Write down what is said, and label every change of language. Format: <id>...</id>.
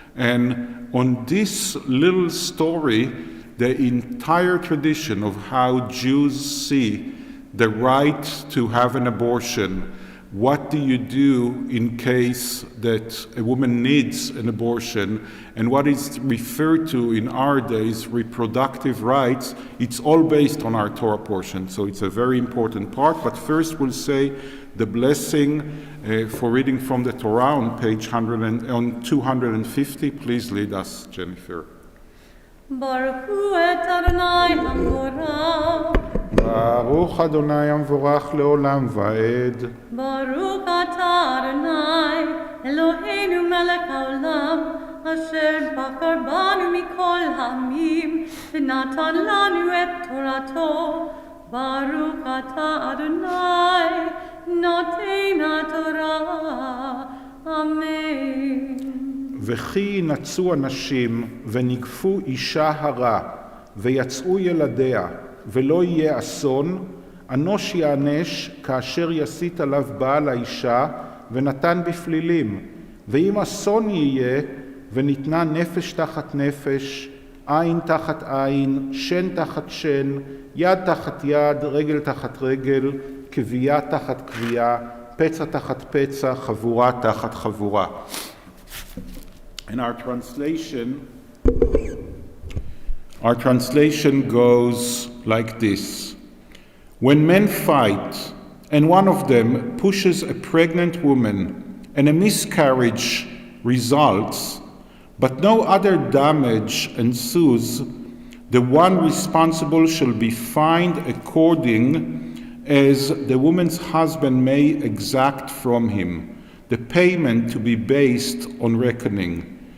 <en>And on this little story, the entire tradition of how Jews see the right to have an abortion, what do you do in case that a woman needs an abortion, and what is referred to in our days reproductive rights, it's all based on our Torah portion. So it's a very important part. But first we'll say the blessing for reading from the Torah on page 250. Please lead us, Jennifer.</en> <he>Baruch hu et Adonai HaMvorach. ברוך אדוני המבורך לעולם ועד. Baruch atah Adonai, Eloheinu melech haolam, asher bachar banu mikol ha'amim, v'natan lanu et Torato. Baruch atah Adonai, noten haTorah. Amen. וכי ינצו אנשים ונגפו אישה הרה ויצאו ילדיה ולא יהיה אסון, אנוש יענש כאשר יסית עליו בעל האישה ונתן בפלילים. ואם אסון יהיה וניתנה נפש תחת נפש, עין תחת עין, שן תחת שן, יד תחת יד, רגל תחת רגל, כבייה תחת כבייה, פצע תחת פצע, חבורה תחת חבורה.</he> <en>And our translation goes like this. When men fight and one of them pushes a pregnant woman and a miscarriage results, but no other damage ensues, the one responsible shall be fined according as the woman's husband may exact from him, the payment to be based on reckoning.</en>